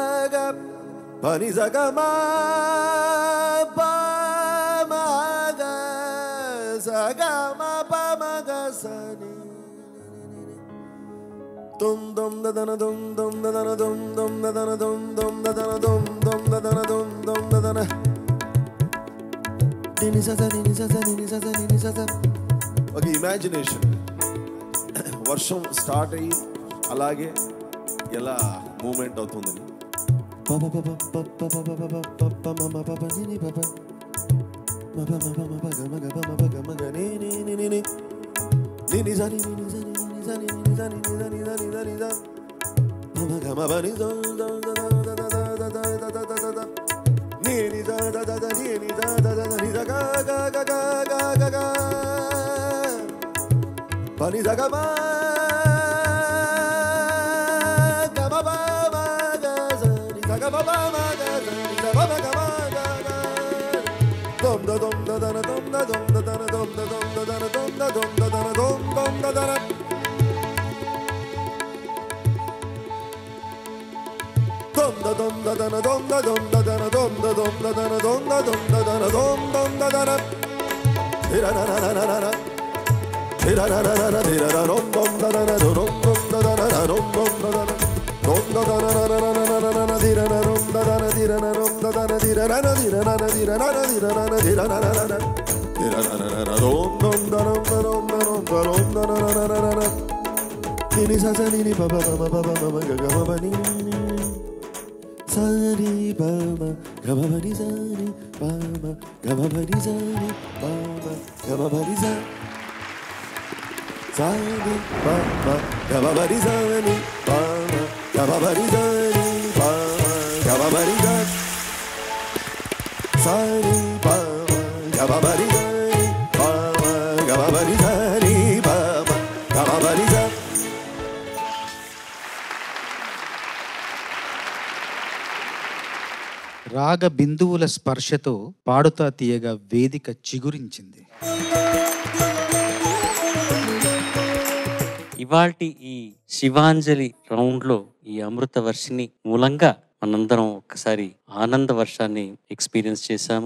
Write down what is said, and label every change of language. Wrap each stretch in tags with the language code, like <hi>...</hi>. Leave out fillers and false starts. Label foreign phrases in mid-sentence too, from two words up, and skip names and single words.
<en>ma pa ma ga sa ga ma pa ma ga sa ni dum dum da da dum dum da da dum dum da da dum dum da da dum dum da da dum dum da da ni sa sa ni sa sa ni sa sa ni sa sa. Okay, imagination.</en> <te>వర్షం స్టార్ట్ అయ్యి అలాగే ఎలా మూమెంట్ అవుతుంది. పప పప పప పప పప పప మమ పప ని పప మప మప మప గమ గమ మప గమ గని ని ని ని ని ని జని ని జని ని జని ని జని ని జని ని జని ని మమ గమ బని ద ద ద ద ద ద ద ద ద ని ని ద ద ద ద ని ని ద ద ద ని ద గ గ గ గ గ గ బని ద గ మా గమ బ మా గ జ ని ద గ బ బ మా గ జ ని ద బ బ గ మా గ గ dum da dum da da dum da dum da da dum da dum da da dum da dum da da dum dum da da dum da dum da da dum da dum da da dum da dum da da dum da dum da da dum dum da da ira ra ra ra ra ra ira ra ra ra ira ra dum dum da da dum dum da da dum dum da da dum da da ra ra ra ra ra ra ira ra dum da da ira ra dum da da ira ra ra ira ra ira ra ira ra ira ra ra ra ira ra ra ra dum dum da dum da dum da dum da dum da ra ra ra ra ni sa sa ni pa pa pa pa pa pa ga ga pa ni sa ni pa ma ga pa ni sa ni pa ma ga pa ni sa ni pa ma ga pa ni sa sa ni pa ma ga pa ni sa ni pa ma ga pa ni sa ni pa ma ga pa ni sa sa ni pa ma ga pa ni sa ni pa ma ga pa ni sa ni pa ma ga pa ni sa. రాగ బిందువుల స్పర్శతో పాడుతా తీయగా వేదిక చిగురించింది. ఇవాల్టి ఈ శివాంజలి రౌండ్ లో ఈ అమృత వర్షిని మూలంగా మనందరం ఒక్కసారి ఆనంద వర్షాన్ని ఎక్స్పీరియన్స్ చేశాము.</te>